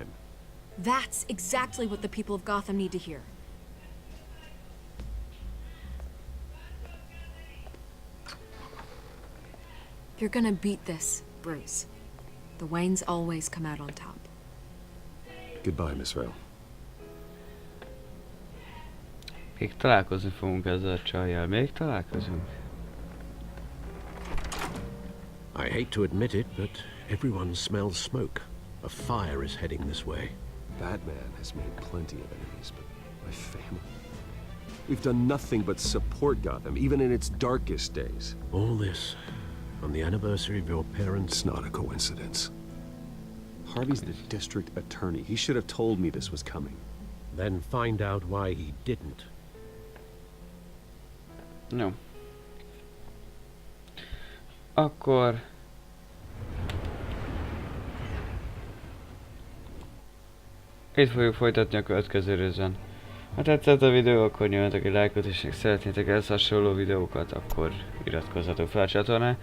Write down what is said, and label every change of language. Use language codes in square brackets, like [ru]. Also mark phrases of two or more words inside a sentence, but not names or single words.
[en] That's exactly what the people of Gotham need to hear. You're gonna beat this, Bruce. The Waynes always come out on top. Goodbye, Miss Vale. [hu] Még találkozni fogunk ezzel a csajjal. Még találkozunk. [en] I hate to admit it, but everyone smells smoke. A fire is heading this way. Batman has made plenty of enemies, but my family... We've done nothing but support Gotham, even in its darkest days. All this on the anniversary of your parents'... It's not a coincidence. Harvey's the district attorney. He should have told me this was coming. Then find out why he didn't. No. [hu] Akkor... Itt fogjuk folytatni a következő részben. Ha tetszett a videó, akkor nyomjatok egy lájkot, és ha szeretnétek ehhez hasonló videókat, akkor iratkozzatok fel a csatornára.